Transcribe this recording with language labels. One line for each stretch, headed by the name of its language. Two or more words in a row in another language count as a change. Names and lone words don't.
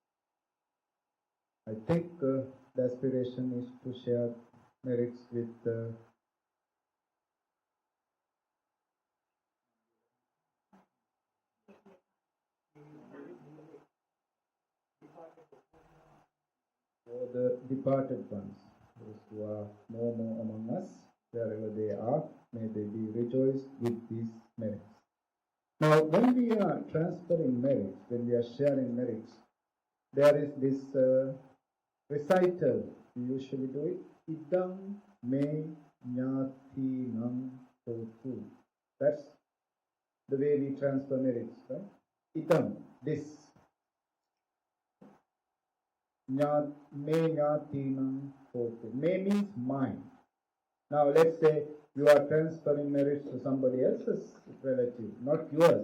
English: I think the aspiration is to share merits with the departed ones, those who are no more among us, wherever they are, may they be rejoiced with these merits. Now, when we are transferring merits, when we are sharing merits, there is this recital. We usually do it.
Pali: Idam me nyati nam totu.
English: That's the way we transfer merits, right? Idam, this.
Pali: Me nyati nam totu.
English: Me means mine. Now, let's say you are transferring merits to somebody else's relative, not yours.